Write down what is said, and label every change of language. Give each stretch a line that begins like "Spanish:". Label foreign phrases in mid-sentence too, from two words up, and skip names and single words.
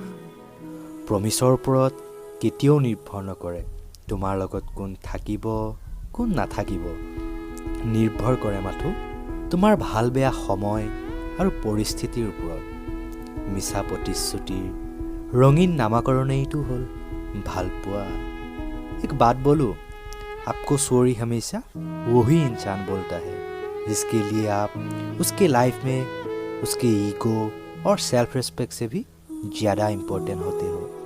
Assamese: প্ৰমিছৰ ওপৰত কেতিয়াও নিৰ্ভৰ নকৰে তোমাৰ লগত কোন থাকিব কোন নাথাকিব। নিৰ্ভৰ কৰে মাথো তোমাৰ ভাল বেয়া সময় আৰু পৰিস্থিতিৰ ওপৰত। মিছা প্ৰতিশ্ৰুতিৰ ৰঙীন নামাকৰণেইটো হ'ল ভাল পোৱা।
Hindi: एक बात बोलूं, आपको चोरी हमेशा वही इंसान बोलता है जिसके लिए आप उसके लाइफ में उसके ईगो और
English: self respect
Hindi: से भी ज़्यादा इम्पोर्टेंट होते हो।